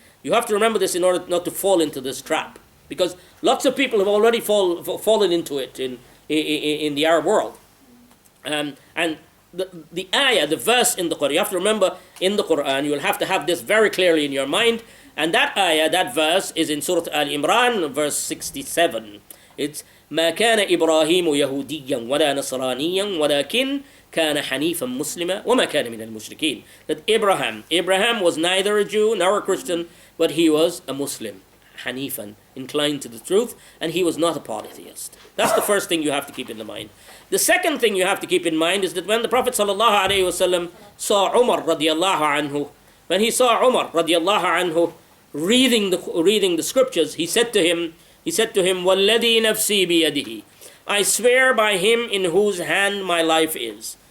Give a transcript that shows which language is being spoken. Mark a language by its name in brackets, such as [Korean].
[English] You have to remember this in order not to fall into this trap, because lots of people have already fallen into it in the Arab world. And the ayah, the verse in the Quran, you have to remember in the Quran, you will have to have this very clearly in your mind. And that ayah, that verse is in Surah Al-Imran, verse 67. It's [Arabic] ما كان إبراهيم يهوديا ولا نصرانيا ولكن كان حنيفا مسلما وما كان من المشركين. [English] That Abraham was neither a Jew nor a Christian, but he was a Muslim, Hanifan, inclined to the truth, and he was not a polytheist. That's the first thing you have to keep in mind. The second thing you have to keep in mind is that when the Prophet ﷺ saw Umar radiallahu anhu, when he saw Umar radiallahu anhu reading the scriptures, he said to him, [Arabic] وَالَّذِي نَفْسِي بِيَدِهِ, [English] I swear by him in whose hand my life is.